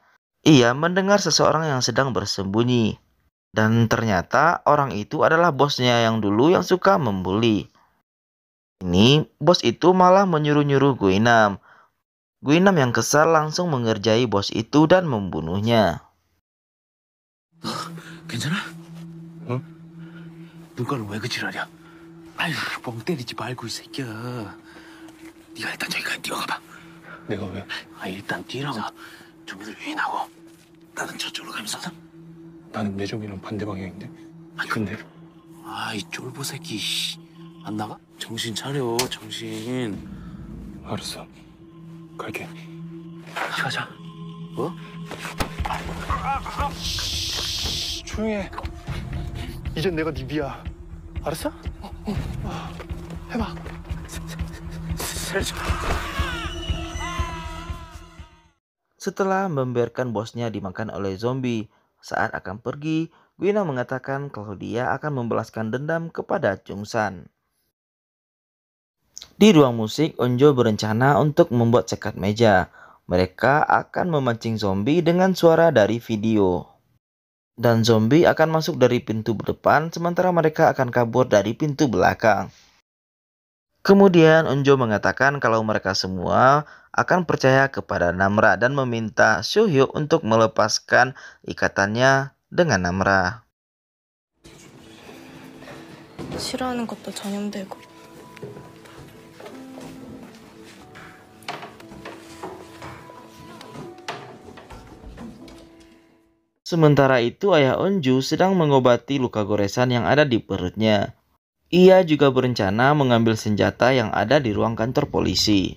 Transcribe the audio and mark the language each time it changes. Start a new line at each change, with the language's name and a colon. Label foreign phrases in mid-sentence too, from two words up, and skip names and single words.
Indonesian: Ia mendengar seseorang yang sedang bersembunyi. Dan ternyata orang itu adalah bosnya yang dulu yang suka membuli. Ini bos itu malah menyuruh-nyuruh Guinam. Guinam yang kesal langsung mengerjai bos itu dan membunuhnya.
Korean: 괜찮아? 어? 눈가를 왜 그칠하냐? 아유, 뻥 때리지 말고 이 새끼야. 네가 일단 저기까지 뛰어가봐. 내가 왜? 일단 뛰라고. 좀비들 유인하고 나는 저쪽으로 가면서. 나는 매점이랑 반대 방향인데. 근데? 이 쫄보 새끼. 안 나가? 정신 차려, 정신. 알았어. 갈게. 가자. 뭐? 조용히 해. 이젠 내가 네 비야. 알았어? 해봐. 살려줘.
Indonesian: Setelah membiarkan bosnya dimakan oleh zombie, saat akan pergi, Guina mengatakan kalau dia akan membalaskan dendam kepada Chungsan. Di ruang musik, Onjo berencana untuk membuat sekat meja. Mereka akan memancing zombie dengan suara dari video. Dan zombie akan masuk dari pintu depan, sementara mereka akan kabur dari pintu belakang. Kemudian Onjo mengatakan kalau mereka semua akan percaya kepada Namra dan meminta Soo-hyuk untuk melepaskan ikatannya dengan Namra.
Korean: 싫어하는 것도 전염되고.
Indonesian: Sementara itu ayah Onju sedang mengobati luka goresan yang ada di perutnya. Ia juga berencana mengambil senjata yang ada di ruang kantor polisi.